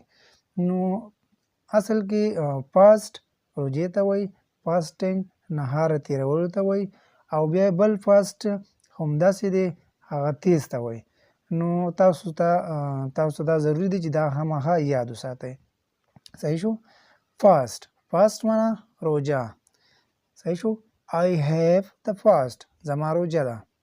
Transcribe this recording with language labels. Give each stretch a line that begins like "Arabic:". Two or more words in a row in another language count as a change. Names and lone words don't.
Pashto: نو اصل کې فاسټ روجې ته وایي، فاسټینګ نهاره تېرولو ته وایي، او بیا بل فاسټ همداسې دی هغه تیز ته وایي. نو تاسو دا ضروري دی چې دا خامخا یاد وساتئ. صحیح شو؟ فاسټ. فاسټ معنا روجه. صحیح شو؟
English: I have the fast.
Pashto: زما روجه ده.